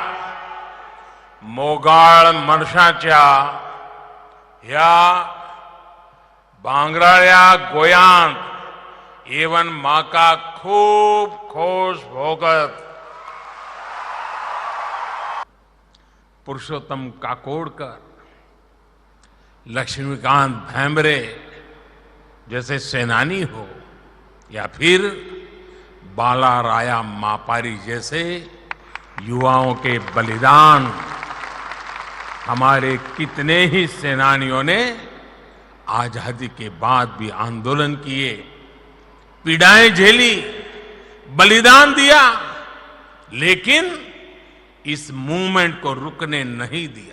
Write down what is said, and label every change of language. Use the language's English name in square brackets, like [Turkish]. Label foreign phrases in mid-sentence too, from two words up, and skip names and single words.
[Konkani] मोगाळ मनशाच्या ह्या भांगराळ्या गोंयांत एवन म्हाका खूब खोश भोगत पुरुषोत्तम काकोडकर, [Hindi] लक्ष्मीकांत भेंब्रे जैसे सेनानी हो या फिर बाला राया मापारी जैसे युवाओं के बलिदान, हमारे कितने ही सेनानियों ने आजादी के बाद भी आंदोलन किए, पीड़ाएं झेली, बलिदान दिया, लेकिन इस मूवमेंट को रुकने नहीं दिया।